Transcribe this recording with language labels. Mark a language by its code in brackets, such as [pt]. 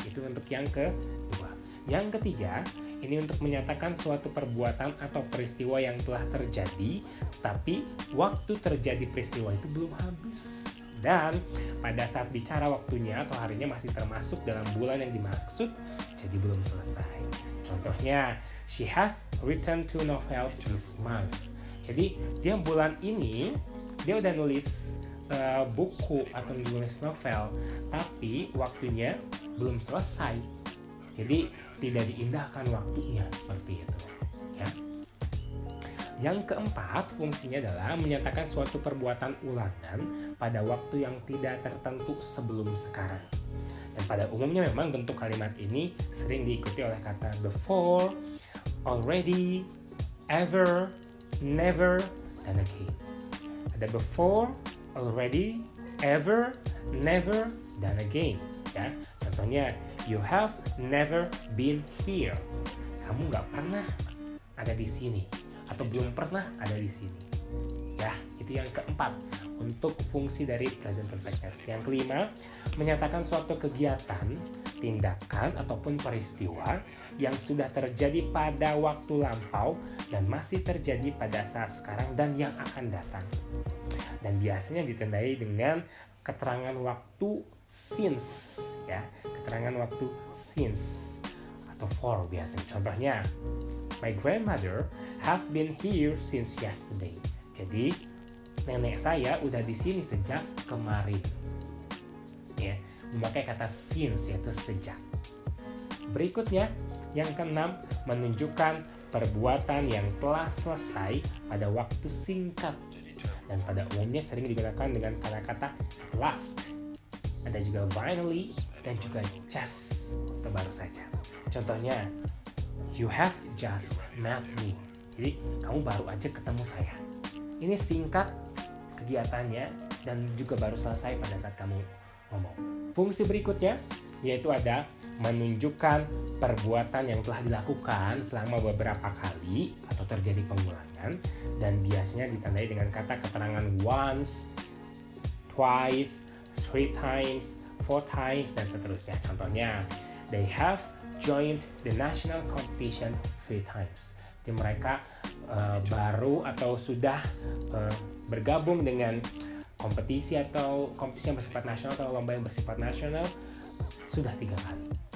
[id] Itu untuk yang kedua. Yang ketiga, ini untuk menyatakan suatu perbuatan atau peristiwa yang telah terjadi, tapi waktu terjadi peristiwa itu belum habis. Dan pada saat bicara waktunya atau harinya masih termasuk dalam bulan yang dimaksud, jadi belum selesai. Contohnya, [en] she has written 2 novels this month. [id] Jadi dia bulan ini dia udah nulis buku atau nulis novel, tapi waktunya belum selesai. Jadi tidak diindahkan waktunya, seperti itu. Ya. Yang keempat, fungsinya adalah menyatakan suatu perbuatan ulangan pada waktu yang tidak tertentu sebelum sekarang. Dan pada umumnya memang bentuk kalimat ini sering diikuti oleh kata before, already, ever, never, dan again. Ada before, already, ever, never, dan again. Ya, contohnya, [en] you have never been here. [id] Kamu nggak pernah ada di sini, atau belum pernah ada di sini. Ya, itu yang keempat untuk fungsi dari present perfect tense. Yang kelima, menyatakan suatu kegiatan, tindakan, ataupun peristiwa yang sudah terjadi pada waktu lampau dan masih terjadi pada saat sekarang dan yang akan datang. Dan biasanya ditandai dengan keterangan waktu since, ya, keterangan waktu since atau for biasanya. Contohnya, [en] my grandmother has been here since yesterday. [id] Jadi nenek saya udah di sini sejak kemarin. Ya, memakai kata since, yaitu sejak. Berikutnya, yang keenam, menunjukkan perbuatan yang telah selesai pada waktu singkat dan pada umumnya sering digunakan dengan kata-kata last. Ada juga finally dan juga just, atau baru saja. Contohnya, [en] you have just met me. [id] Jadi kamu baru aja ketemu saya. Ini singkat kegiatannya dan juga baru selesai pada saat kamu ngomong. Fungsi berikutnya yaitu ada menunjukkan perbuatan yang telah dilakukan selama beberapa kali atau terjadi pengulangan dan biasanya ditandai dengan kata keterangan once, twice, 3 times, 4 times, dan seterusnya. Contohnya, [en] they have joined the national competition 3 times. [id] Jadi mereka baru atau sudah bergabung dengan kompetisi yang bersifat nasional atau lomba yang bersifat nasional sudah 3 kali.